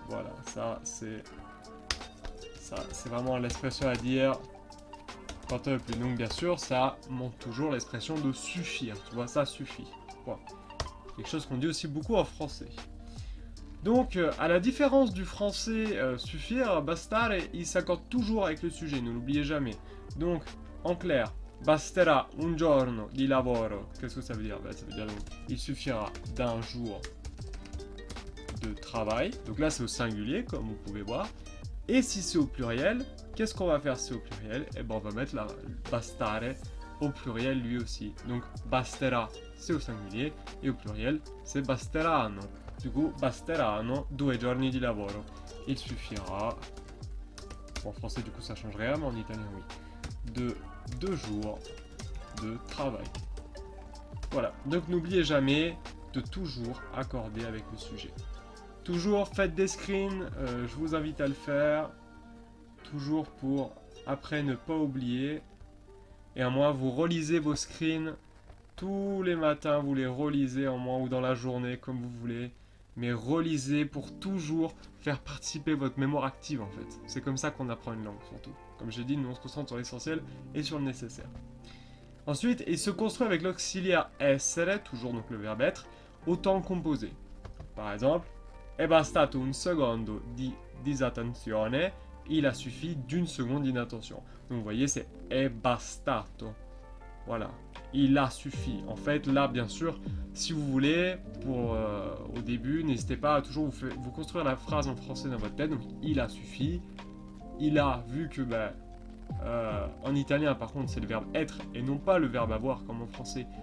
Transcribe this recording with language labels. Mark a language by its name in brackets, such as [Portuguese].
[French] Voilà, ça, c'est vraiment l'expression à dire quand on est plus. Donc, bien sûr, ça montre toujours l'expression de suffire. Tu vois, ça suffit. Voilà. Quelque chose qu'on dit aussi beaucoup en français. Donc, à la différence du français suffire, bastare, il s'accorde toujours avec le sujet, ne l'oubliez jamais. Donc, en clair, [Italian] basterà un giorno di lavoro. [French] Qu'est-ce que ça veut dire? Ça veut dire donc, il suffira d'un jour de travail. Donc là, c'est au singulier, comme vous pouvez voir. Et si c'est au pluriel, qu'est-ce qu'on va faire si c'est au pluriel? Eh ben, on va mettre la bastare au pluriel lui aussi. Donc, basterà, c'est au singulier, et au pluriel, c'est basteranno. Du coup, [Italian] basteranno 2 giorni di lavoro. [French] Il suffira, en français du coup ça change rien, mais en italien oui, de 2 jours de travail. Voilà, donc n'oubliez jamais de toujours accorder avec le sujet. Toujours faites des screens, je vous invite à le faire. Toujours pour après ne pas oublier. Et à moins vous relisez vos screens tous les matins, vous les relisez en moins ou dans la journée comme vous voulez. Mais relisez pour toujours faire participer votre mémoire active en fait. C'est comme ça qu'on apprend une langue surtout. Comme j'ai dit, nous on se concentre sur l'essentiel et sur le nécessaire. Ensuite, il se construit avec l'auxiliaire essere, toujours donc le verbe être, au temps composé. Par exemple, [Italian] è bastato un secondo di disattenzione, [French] il a suffi d'une seconde d'inattention. Donc vous voyez, c'est è bastato. Voilà, il a suffi. En fait, là, bien sûr, si vous voulez, au début, n'hésitez pas à toujours vous construire la phrase en français dans votre tête. Donc, il a suffi. Il a, vu que, en italien, par contre, c'est le verbe être et non pas le verbe avoir comme en français.